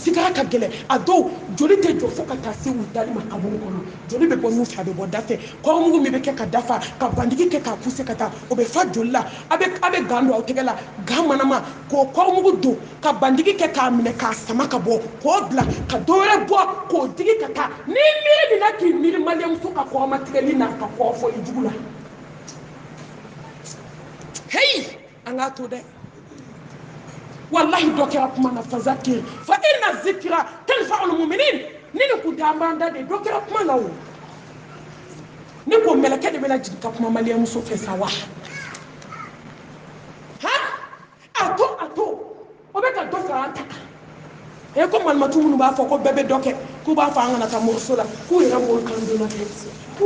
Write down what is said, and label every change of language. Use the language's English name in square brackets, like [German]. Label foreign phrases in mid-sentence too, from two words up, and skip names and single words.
[Bambara] sigara ka gɛlɛn a dɔw joli tɛ jɔ fo ka taa se u dali ma kaburu kɔnɔ joli bɛ bɔ nun fɛ a bɛ bɔ da fɛ kɔrɔmugu min bɛ kɛ ka dafa ka bandigi kɛ k'a poussé ka taa o bɛ fa joli la a bɛ gan don aw tɛgɛ la gan manama k'o kɔrɔmugu don ka bandigi kɛ k'a minɛ k'a sama ka bɔ k'o bila ka dɔ wɛrɛ bɔ k'o digi ka taa ni miiri min na k'i miiri maliyɛnmuso ka kɔrɔmatigɛli n'a ka kɔrɔfɔli jugu la heyi an k'a to dɛ wallahi dɔ kɛra kuma na [Arabic] فذكر فإن الذكرى تنفع المؤمنين [Bambara] ni ne kun tɛ an b'an da de dɔ kɛra kuma na o ne ko mɛlɛkɛ de bɛna jigin ka kuma maliyɛnmuso fɛ sa wa a to o bɛ ka dɔ fara an ta kan ko malimatu minnu b'a fɔ ko bɛɛ bɛ dɔ kɛ k'u b'a fɔ an kana taa mɔriso la k'u yɛrɛ b'o kan donna kɛ k'u